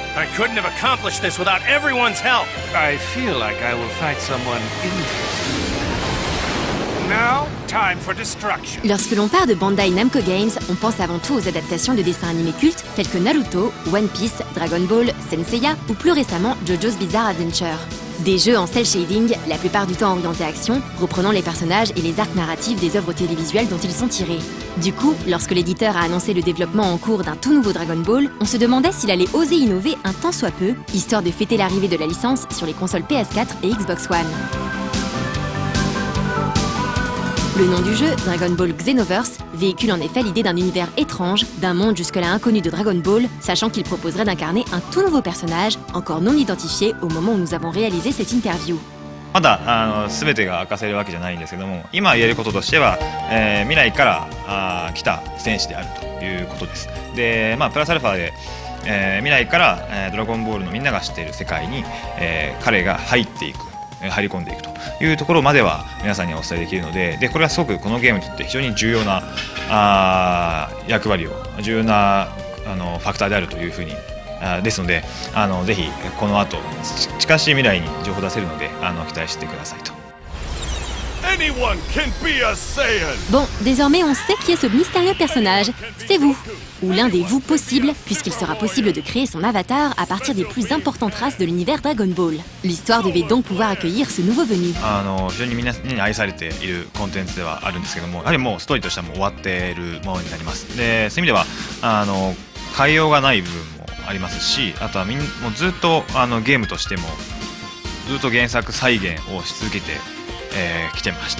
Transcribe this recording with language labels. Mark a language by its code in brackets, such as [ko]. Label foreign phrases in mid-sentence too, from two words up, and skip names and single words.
[en] couldn't have accomplished this without everyone's help. I feel like I will fight someone interesting. Now, time for destruction. [fr] Lorsque l'on parle de Bandai Namco Games, on pense avant tout aux adaptations de dessins animés cultes tels que Naruto, One Piece, Dragon Ball, Senseiya ou plus récemment JoJo's Bizarre Adventure. Des jeux en cel shading, la plupart du temps orientés action, reprenant les personnages et les arcs narratifs des œuvres télévisuelles dont ils sont tirés. Du coup, lorsque l'éditeur a annoncé le développement en cours d'un tout nouveau Dragon Ball, on se demandait s'il allait oser innover un tant soit peu, histoire de fêter l'arrivée de la licence sur les consoles PS4 et Xbox One. Le nom du jeu, Dragon Ball Xenoverse, véhicule en effet l'idée d'un univers étrange, d'un monde jusque-là inconnu de Dragon Ball, sachant qu'il proposerait d'incarner un tout nouveau personnage, encore non identifié au moment où nous avons réalisé cette interview. [ja] まだ全てが明かせるわけじゃないんですけども、今言えることとしては、未来から来た戦士であるということです。で、プラスアルファで、未来から、ドラゴンボールのみんなが知っている世界に、彼が入り込んでいくというところまでは皆さんにはお伝えできるので、これはすごくこのゲームにとって非常に重要な役割を重要なファクターであるというふうにですので、ぜひこの後近しい未来に情報出せるので期待してくださいと。 [fr] Bon, désormais on sait qui est ce mystérieux personnage, c'est vous, ou l'un des vous possibles, puisqu'il sera possible de créer son avatar à partir des plus importantes races de l'univers Dragon Ball. L'histoire devait donc pouvoir accueillir ce nouveau venu. [ja] 非常に皆に愛されているコンテンツではあるんですけども、やはりもうストーリーとしてはもう終わっているものになります。で、そういう意味では変えようがない部分もありますし、あとはもうずっとゲームとしてもずっと原作再現をし続けて来てました。